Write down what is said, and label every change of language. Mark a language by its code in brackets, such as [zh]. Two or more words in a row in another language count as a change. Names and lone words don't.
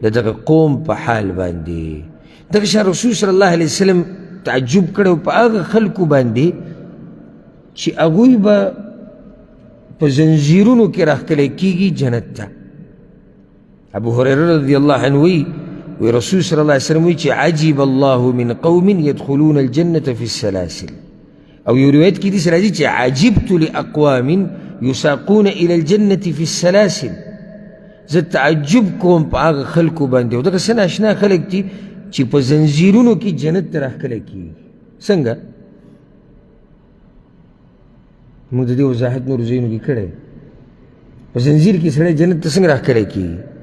[ps] دغه قوم په حال باندې دغه شان رسول [ar] صلی الله علیه وسلم [ps] تعجب کړی په هغه خلکو باندې چې هغوی به په زنځیرونو کې راښکلی کېږي جنت ته ابو هریره [ar] رضی الله عنه [ps] وی رسول [ar] صلی الله علیه وسلم [ps] وی چې [ar] عجب الله من قوم يدخلون الجنة في السلاسل [ps] او یو روایت کې داسې راځي چې [ar] عجبت لأقوام يساقون إلى الجنة في السلاسل [ps] زه تعجب کوم په هغه خلکو باندې او دغه څه ناشنا خلک دي چې په زنځیرونو کې جنت ته راښکلی کېږي څنګه موږ د دې وضاحت نورو ځایونو کې کړی په زنځیر کې سړی جنت ته څنګه راښکلی کېږي